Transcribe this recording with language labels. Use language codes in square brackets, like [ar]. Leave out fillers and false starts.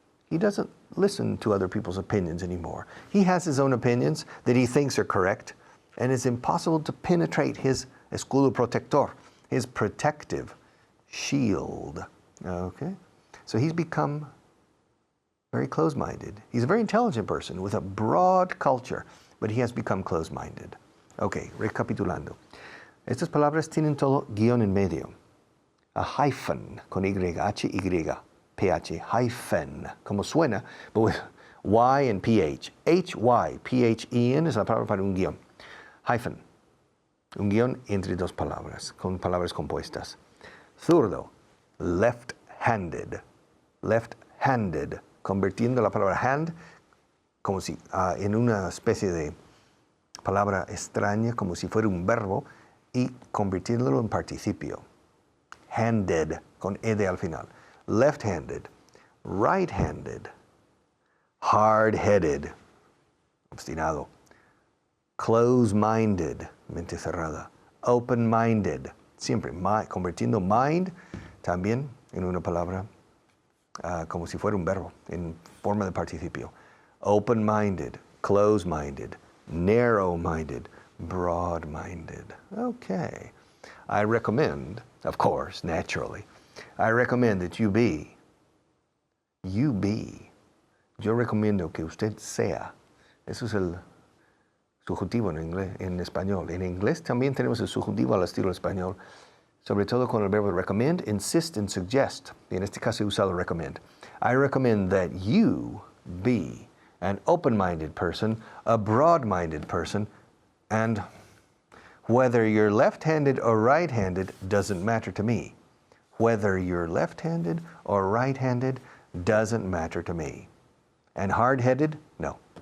[en] He doesn't listen to other people's opinions anymore. He has his own opinions that he thinks are correct, and it's impossible to penetrate his [es] escudo protector, [en] his protective shield. Okay? So he's become very close-minded. He's a very intelligent person with a broad culture, but he has become close-minded. [es] Okay, recapitulando. Estas palabras tienen todo guión en medio. A hyphen con Y, H-Y, P-H, hyphen, como suena, [en] but with Y and P-H. [es] H-Y, P-H-E-N es la palabra para un guión. Hyphen, un guión entre dos palabras, con palabras compuestas. Zurdo, left-handed, left-handed, convirtiendo la palabra hand como si en una especie de palabra extraña, como si fuera un verbo, y convirtiéndolo en participio. Handed, con ed al final. Left-handed, right-handed, hard-headed, obstinado, close-minded, mente cerrada, open-minded, siempre convirtiendo mind también en una palabra como si fuera un verbo, en forma de participio. [en] Open-minded, close-minded, narrow-minded, broad-minded. Okay. I recommend, of course, naturally, I recommend that you be. [es] Yo recomiendo que usted sea. Eso es el subjuntivo en inglés, en español. En inglés también tenemos el subjuntivo al estilo español, sobre todo con el verbo recommend, insist, and suggest. Y en este caso he usado recommend. [en] I recommend that you be an open-minded person, a broad-minded person, and whether you're left-handed or right-handed doesn't matter to me. Whether you're left-handed or right-handed doesn't matter to me. And hard-headed? No.